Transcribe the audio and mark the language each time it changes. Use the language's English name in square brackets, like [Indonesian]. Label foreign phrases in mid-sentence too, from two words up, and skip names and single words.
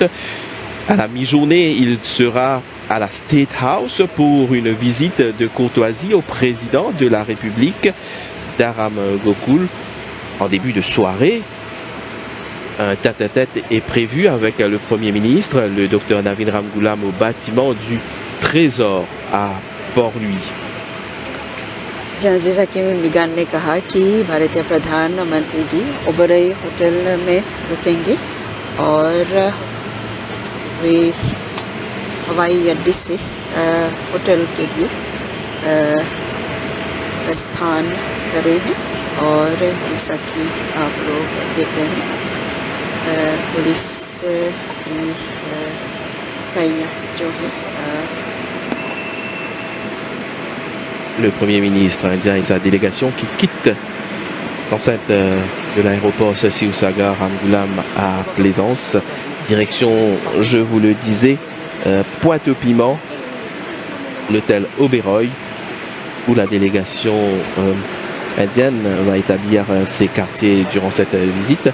[French] À la mi-journée, il sera à la State House pour une visite de courtoisie au président de la République, Dharam Gokul. En début de soirée, un tête-à-tête est prévu avec le Premier ministre, le Dr Navin Ramgoolam, au bâtiment du Trésor à Port-Louis. [Hindi] जैसा कि मिगान ने कहा कि भारतीय प्रधानमंत्री जी ओबरई होटल में रुकेंगे और वे हवाई अड्डे से होटल के लिए प्रस्थान करे हैं. और जैसा कि आप लोग देख रहे हैं पुलिस की इकाइयाँ जो है [French] Le Premier ministre indien et sa délégation qui quittent l'enceinte de l'aéroport Siusagar Ramgoolam à Plaisance. Direction, je vous le disais, Pointe-au-Piment, l'hôtel Oberoi, où la délégation indienne va établir ses quartiers durant cette visite.